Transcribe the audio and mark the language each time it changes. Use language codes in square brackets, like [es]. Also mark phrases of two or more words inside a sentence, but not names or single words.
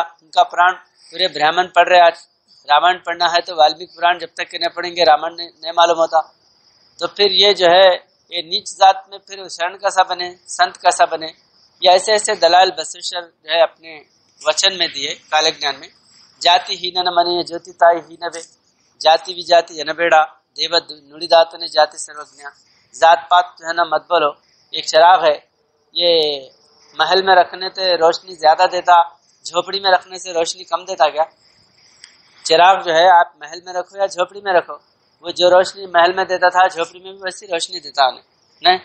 [ur] ان کا پران پورے برہمن پڑھ رہے. آج رامن پڑھنا ہے تو والمک پران جب تک کہ نہیں پڑھیں گے رامن نہیں معلوم ہوتا. تو پھر یہ جو ہے یہ نیچ ذات میں پھر شرن کیسا بنے، سنت کیسا بنے؟ یہ ایسے ایسے دلائل بسویشور جو ہے اپنے وچن میں دیے کالے جنان میں. [kn] ಜಾತಿ ಹೀನನ ಮನೆಯ ಜ್ಯೋತಿ ತಾಯಿ ಹೀನವೇ, ಜಾತಿ ವಿಜಾತಿ ಎನಬೇಡ ದೇವ ನುಡಿದಾತನೆ ಜಾತಿ ಸರ್ವಜ್ಞ. [ur] ذات پات جو ہے نا مت بولو. ایک چراغ ہے، یہ محل میں رکھنے سے روشنی زیادہ دیتا، جھوپڑی میں رکھنے سے روشنی کم دیتا کیا؟ چراغ جو ہے آپ محل میں رکھو یا جھوپڑی میں رکھو، وہ جو روشنی محل میں دیتا تھا جھوپڑی میں بھی ویسی روشنی دیتا نہیں.